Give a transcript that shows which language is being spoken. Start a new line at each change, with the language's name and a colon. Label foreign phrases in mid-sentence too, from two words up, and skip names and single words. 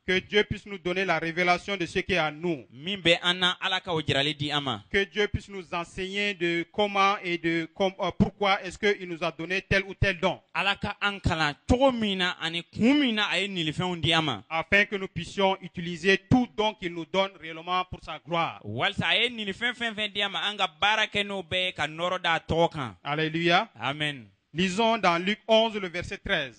French: Que Dieu puisse nous donner la révélation de ce qui est à nous.
Bambara: min bɛ an na ala ka o jirali di an ma
French: Que Dieu puisse nous enseigner de comment et pourquoi est-ce qu'il nous a donné tel ou tel don.
Bambara: ala ka an kalan cogo min na ani kun min na a ye nilifɛnw di an ma
French: Afin que nous puissions utiliser tout don qu'il nous donne réellement pour sa gloire.
Bambara: walisa a ye nilifɛn fɛn fɛn di an ma an ka baara kɛ n'o bɛɛ ye ka nɔrɔ da a tɔgɔ kan Alléluia. amen
French: Lisons dans Luc 11, le verset 13.